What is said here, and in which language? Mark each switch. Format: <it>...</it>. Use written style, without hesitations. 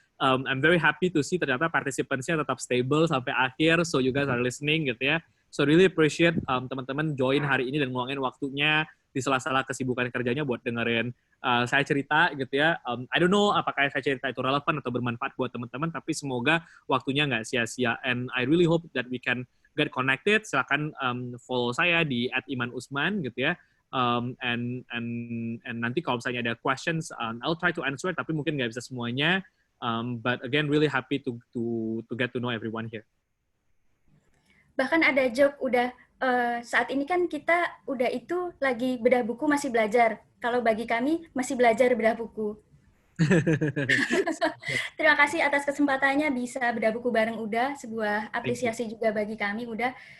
<en>I'm very happy to see</en> <id>ternyata participants-nya tetap</id> <en>stable</en> <id>sampai akhir.</id> <en>So you guys are listening</en> <id>gitu ya.</id> <en>So really appreciate</en> <id>teman-teman join hari ini dan ngeluangin waktunya di sela-sela kesibukan kerjanya buat dengerin saya cerita gitu ya.</id> <en>I don't know</en> <id>apakah saya cerita itu relevan atau bermanfaat buat teman-teman, tapi semoga waktunya nggak sia-sia.</id> <en>And I really hope that we can get connected.</en> <id>Silakan follow saya di @imanusman gitu ya. And nanti kalau misalnya ada questions,</id> <en>I'll try to answer,</en> <id>tapi mungkin nggak bisa semuanya.</id> <en>But again, really happy to get to know everyone here.</en> <id>Bahkan ada joke saat ini kan kita udah itu lagi bedah buku masih belajar. Kalau bagi kami masih belajar bedah buku. Terima kasih atas kesempatannya bisa bedah buku bareng Uda, sebuah apresiasi juga bagi kami Uda.</id>